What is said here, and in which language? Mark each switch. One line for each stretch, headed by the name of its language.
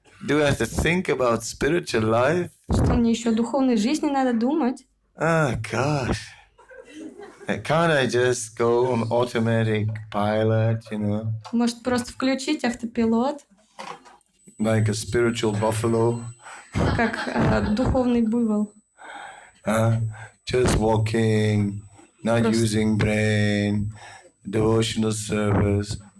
English: Do I have to think about spiritual life?
Russian: Что, мне еще о духовной жизни надо думать?
English: Oh, gosh. Can't I just go on automatic pilot, you know?
Russian: Может, просто включить автопилот?
English: Like a spiritual buffalo?
Russian: Как духовный буйвол.
English: Just walking, not using brain, devotional service.